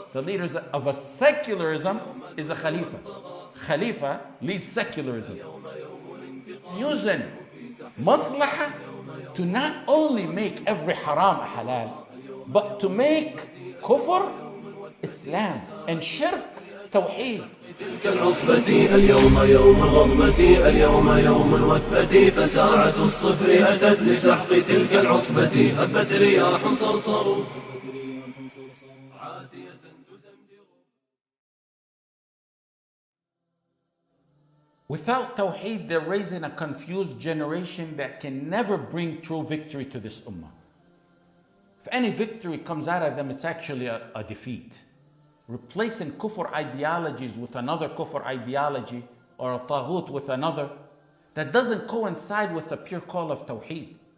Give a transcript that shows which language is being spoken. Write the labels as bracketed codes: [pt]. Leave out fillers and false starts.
[en] The leaders of a secularism is a Khalifa. Khalifa leads secularism. Using Maslahah to not only make every haram a halal, but to make Kufr Islam and Shirk Tawheed. [ar] تلك العصبة اليوم يوم الغضبة اليوم يوم الوثبة فساعة الصفر أتت لسحق تلك العصبة هبت رياح صرصر عاتية تزمجر. [en] Without Tawheed, they're raising a confused generation that can never bring true victory to this ummah. If any victory comes out of them, it's actually a defeat. Replacing Kufr ideologies with another Kufr ideology or a Taghut with another, that doesn't coincide with the pure call of Tawheed.